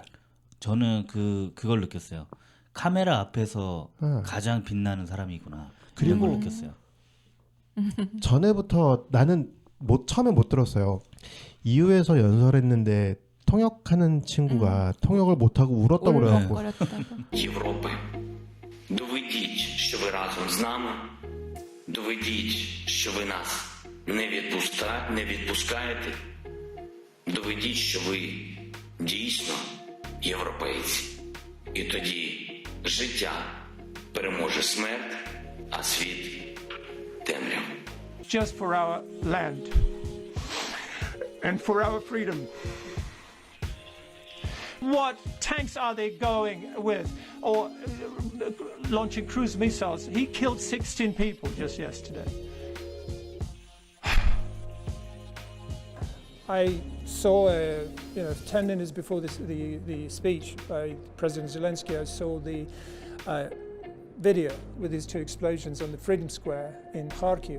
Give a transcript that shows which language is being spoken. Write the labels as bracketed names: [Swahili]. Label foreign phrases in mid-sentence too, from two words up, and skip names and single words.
[Korean] 저는 그걸 느꼈어요. 카메라 앞에서 가장 빛나는 사람이구나. 그런 걸 느꼈어요. 전에부터 나는 처음에 못 들었어요. EU에서 연설했는데 통역하는 친구가 통역을 못하고 울었다고 그래갖고 울컥거렸다고. [Ukrainian] Європи, доведіть, що ви разом з нами, доведіть, що ви нас не відпускаєте, доведіть, що ви дійсно європейці. І тоді життя переможе смерть, а світ темряву. [English] just for our land and for our freedom. What tanks are they going with? Or launching cruise missiles? He killed 16 people just yesterday. I saw, 10 minutes before the speech by President Zelensky, I saw the video with these two explosions on the Freedom Square in Kharkiv.